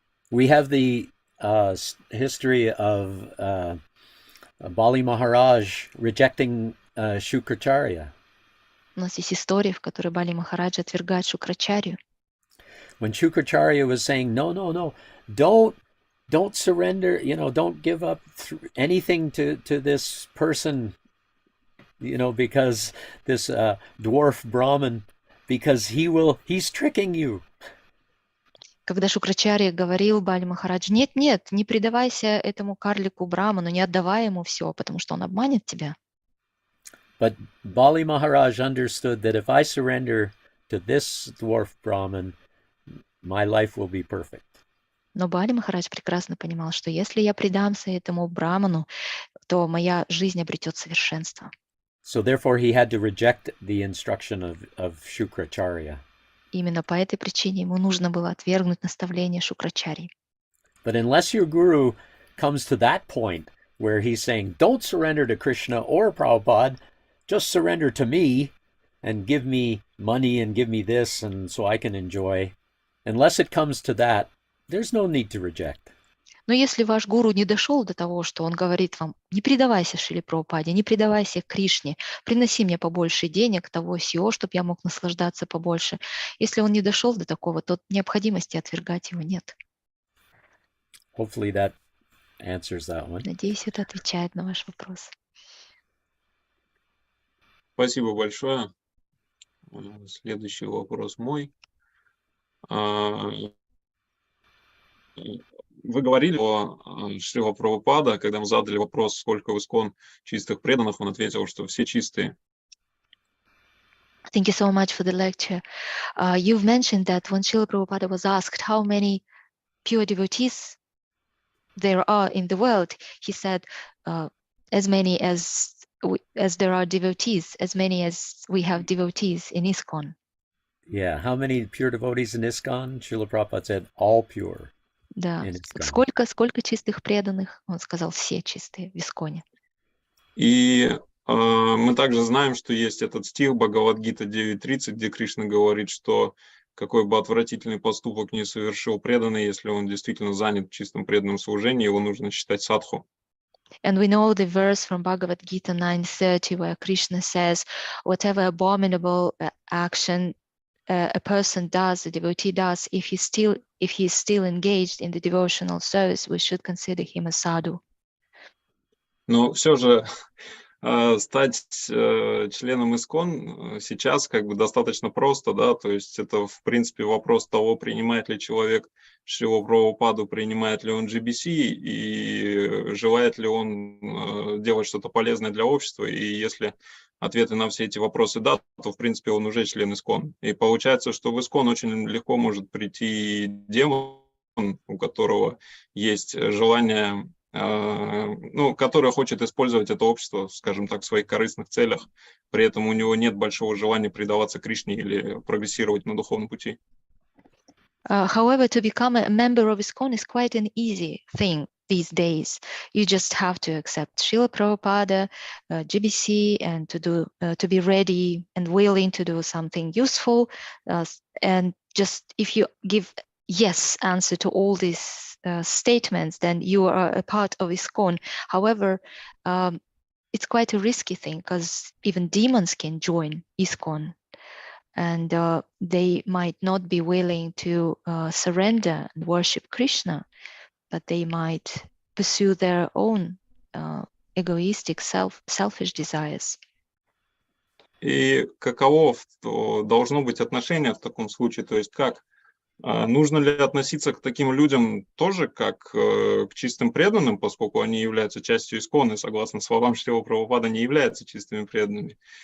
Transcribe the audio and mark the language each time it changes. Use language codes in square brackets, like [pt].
[en] We have the history of Bali Maharaj rejecting Shukracharya. [ru] У нас есть история, в которой Бали Махарадж отвергает Шукрачарью. [en] When Shukracharya was saying, no, don't surrender, don't give up anything to this person, because this dwarf Brahmin, because he's tricking you. [ru] Когда Шукрачарья говорил Бали Махарадж, нет, не предавайся этому карлику Браману, не отдавай ему все, потому что он обманет тебя. [en] But Bali Maharaj understood that if I surrender to this dwarf Brahmin, my life will be perfect. [ru] Но Бали Махарадж прекрасно понимал, что если я предамся этому Браману, то моя жизнь обретет совершенство. [en] So therefore he had to reject the instruction of Shukracharya. [ru] Именно по этой причине ему нужно было отвергнуть наставление Шукрачарьи. [en] But unless your guru comes to that point where he's saying, don't surrender to Krishna or Prabhupada, just surrender to me and give me money and give me this and so I can enjoy. Unless it comes to that, there's no need to reject. [ru] Но если ваш гуру не дошел до того, что он говорит вам, не предавайся Шриле Прабхупаде, не предавайся Кришне, приноси мне побольше денег, того сего, чтобы я мог наслаждаться побольше. Если он не дошел до такого, то необходимости отвергать его нет. [en] Hopefully that answers that one. [ru] Надеюсь, это отвечает на ваш вопрос. Спасибо большое. Следующий вопрос мой. Вы говорили о Шрила Прабхупада, когда мы задали вопрос, сколько в ИСККОН чистых преданных, он ответил, что все чистые. [en] Thank you so much for the lecture. You've mentioned that when Srila Prabhupada was asked how many pure devotees there are in the world, he said, as many as there are devotees, as many as we have devotees in ISKCON. Yeah, how many pure devotees in ISKCON? Srila Prabhupada said, all pure. [ru] Да, [en] in ISKCON. [ru] сколько чистых преданных? Он сказал, все чистые в ИСККОНе. И мы также знаем, что есть этот стих Бхагавад-гита 9.30, где Кришна говорит, что какой бы отвратительный поступок ни совершил преданный, если он действительно занят чистым преданным служением, его нужно считать садху. [en] And we know the verse from Bhagavad Gita 9.30 where Krishna says, whatever abominable action a person does, a devotee does, if he is still engaged in the devotional service, we should consider him a sadhu. [ru] Но все же стать членом ИСККОН сейчас как бы достаточно просто, да, то есть это в принципе вопрос того, принимает ли человек Шрилу Прабхупаду, принимает ли он GBC и желает ли он делать что-то полезное для общества, и если ответы на все эти вопросы да, то в принципе он уже член ИСККОН. И получается, что в ИСККОН очень легко может прийти демон, у которого есть желание, который хочет использовать это общество, скажем так, в своих корыстных целях, при этом у него нет большого желания предаваться Кришне или прогрессировать на духовном пути. [en] However, to become a member of ISKCON is quite an easy thing these days. You just have to accept Srila Prabhupada, GBC, and to be ready and willing to do something useful. And just if you give yes answer to all these statements, then you are a part of ISKCON. However, it's quite a risky thing because even demons can join ISKCON. And they might not be willing to surrender and worship Krishna, but they might pursue their own egoistic, selfish desires. [ru] И каково должно быть отношение в таком случае? То есть как? Нужно ли относиться к таким людям тоже как к чистым преданным, поскольку они являются частью ИСККОН и, согласно словам Шрилы Прабхупады, не являются чистыми преданными?